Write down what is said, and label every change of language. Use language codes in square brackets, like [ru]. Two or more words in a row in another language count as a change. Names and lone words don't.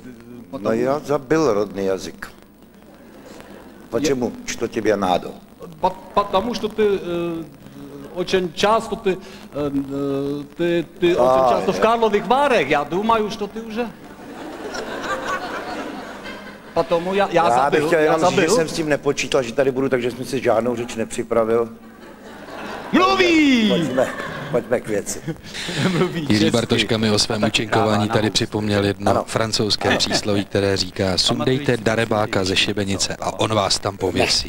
[ru] Но я забыл родный язык. Почему? Что тебе надо? Потому что ты очень часто очень часто в Карловых Варах. Я думаю, что ты уже. Потому [cs] já bych chtěl jenom říct, že jsem s tím nepočítal, že tady budu, takže jsem si žádnou řeč nepřipravil. Mluví! Pojďme k věci. Jiří Bartoška mi o svém účinkování tady připomněl jedno francouzské přísloví, které říká: sundejte darebáka ze šibenice a on vás tam pověsí.